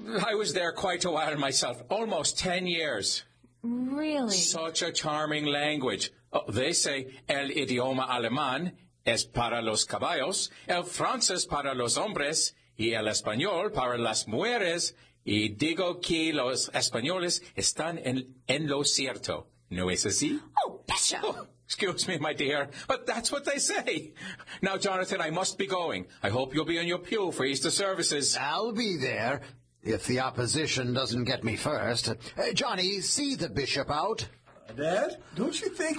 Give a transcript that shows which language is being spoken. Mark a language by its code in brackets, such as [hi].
[en] I was there quite a while myself, almost 10 years. Really? Such a charming language. They say [es] el idioma alemán es para los caballos, el francés para los hombres, y el español para las mujeres, y digo que los españoles están en lo cierto. ¿No es así? [en] Oh, Bishop! Oh, excuse me, my dear, but that's what they say. Now, Jonathan, I must be going. I hope you'll be in your pew for Easter services. I'll be there. if the opposition doesn't get me first. Johnny, see the bishop out. Dad, don't you think...